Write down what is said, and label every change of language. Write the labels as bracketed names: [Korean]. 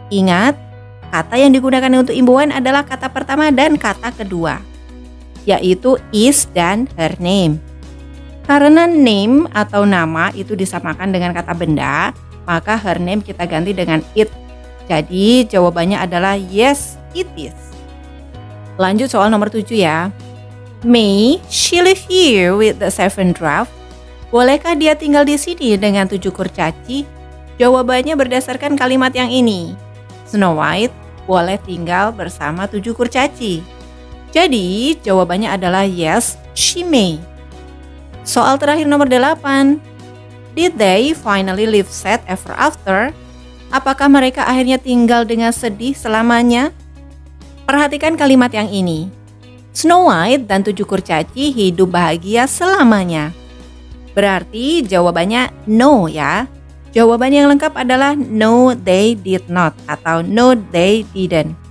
[Indonesian] Ingat, kata yang digunakan untuk imbuhan adalah kata pertama dan kata kedua, yaitu is dan her name. Karena name atau nama itu disamakan dengan kata benda, maka her name kita ganti dengan it. Jadi jawabannya adalah [English] yes, it is. [Indonesian] Lanjut soal nomor 7 ya. [English] May she live here with the 7 dwarfs? [Indonesian] Bolehkah dia tinggal di sini dengan 7 kurcaci? Jawabannya berdasarkan kalimat yang ini. Snow White boleh tinggal bersama 7 kurcaci. Jadi jawabannya adalah [English] yes, she may. [Indonesian] Soal terakhir nomor 8. [English] Did they finally live sad ever after? [Indonesian] Apakah mereka akhirnya tinggal dengan sedih selamanya? Perhatikan kalimat yang ini. Snow White dan 7 kurcaci hidup bahagia selamanya. Berarti jawabannya no ya. Jawaban yang lengkap adalah [English] no they did not [Indonesian] atau [English] no they didn't.